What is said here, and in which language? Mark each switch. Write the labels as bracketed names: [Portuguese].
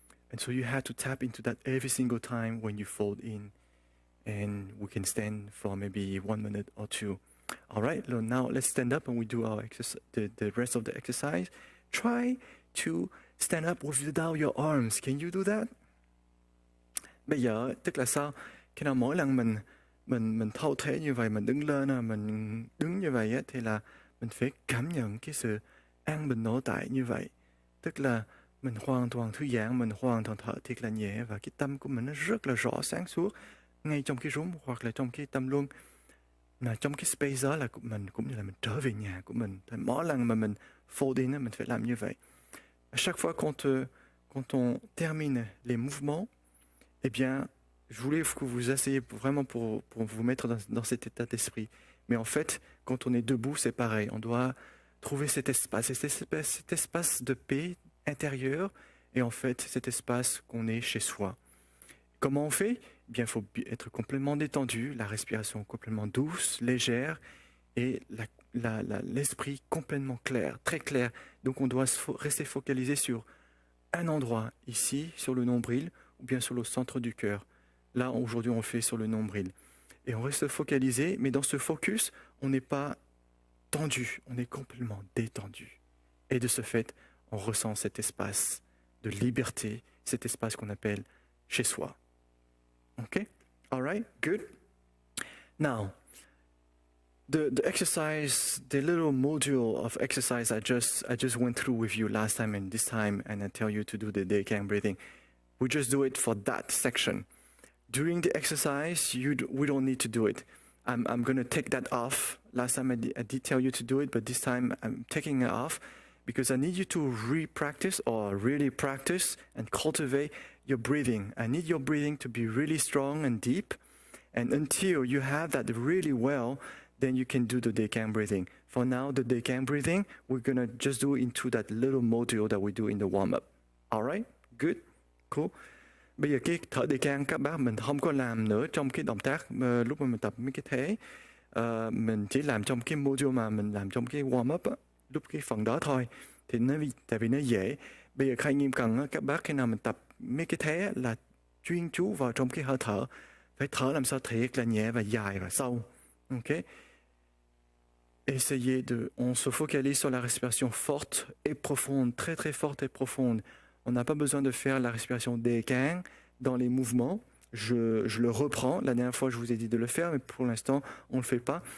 [English] And so you have to tap into that every single time when you fold in. And we can stand for maybe 1 minute or two. All right, now let's stand up and we do our exercise, the rest of the exercise. Try to stand up without your arms. Can you do that? [Vietnamese] Bây giờ tức là sao? Khi nào mỗi lần mình thâu thế như vậy, mình đứng lên, mình đứng như vậy thì là mình phải cảm nhận cái sự an bình nội tại như vậy. Tức là mình hoàn toàn thư giãn, mình hoàn toàn thở thiệt là nhẹ và cái tâm của mình nó rất là rõ sáng suốt ngay trong cái rúng hoặc là trong cái tâm luân. Mà trong cái space đó là mình cũng như là mình trở về nhà của mình. Thì mỗi lần mà mình fold in mình phải làm như vậy. [French] À chaque fois quand on termine les mouvements, eh bien, je voulais que vous asseyez vraiment pour vous mettre dans cet état d'esprit. Mais en fait, quand on est debout, c'est pareil. On doit trouver cet espace de paix intérieure et en fait, cet espace qu'on est chez soi. Comment on fait? Eh bien, il faut être complètement détendu, la respiration complètement douce, légère et l'esprit complètement clair, très clair. Donc, on doit rester focalisé sur un endroit, ici, sur le nombril, ou bien sur le centre du cœur. Là, aujourd'hui, on le fait sur le nombril. Et on reste focalisé, mais dans ce focus, on n'est pas tendu, on est complètement détendu. Et de ce fait, on ressent cet espace de liberté, cet espace qu'on appelle chez soi. [English] Okay? All right? Good? Now, the exercise, the little module of exercise I just went through with you last time and this time, and I tell you to do the Daycam breathing. We just do it for that section. During the exercise, we don't need to do it. I'm going to take that off. Last time I did tell you to do it, but this time I'm taking it off because I need you to re-practice or really practice and cultivate your breathing. I need your breathing to be really strong and deep. And until you have that really well, then you can do the Daycam breathing. For now, the Daycam breathing, we're going to just do into that little module that we do in the warm-up. All right? Good? Cool. [Vietnamese] Bây giờ cái thở đề can các bác mình không có làm nữa trong cái động tác lúc mà mình tập mấy cái thế. Mình chỉ làm trong cái module mà mình làm trong cái warm up á, lúc cái phần đó thôi. Thì tại vì nó dễ. Bây giờ Khai Nghiêm cần á, các bác khi nào mình tập mấy cái thế là chuyên chú vào trong cái hơi thở. Phải thở làm sao thiệt là nhẹ và dài và sâu. Ok? [French] On se focalise sur la respiration forte et profonde, très très forte et profonde. On n'a pas besoin de faire la respiration des kang dans les mouvements. Je le reprends. La dernière fois, je vous ai dit de le faire, mais pour l'instant, on ne le fait pas.